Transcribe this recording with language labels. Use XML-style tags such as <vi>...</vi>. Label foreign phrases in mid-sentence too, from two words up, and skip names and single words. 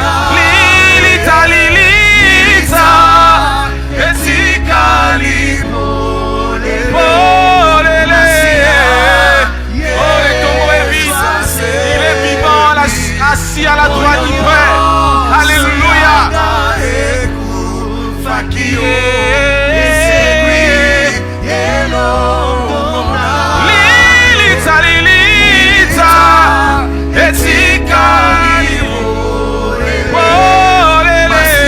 <ln>Lilita, Lilita, etika libole.</ln> <fr>Oh, lélé. Oh, et ton mot est vivant. Il est vivant, assis à la droite du Père. Alléluia.</fr> <ln>Lilita, Lilita, etika libole. Oh, lélé.</ln>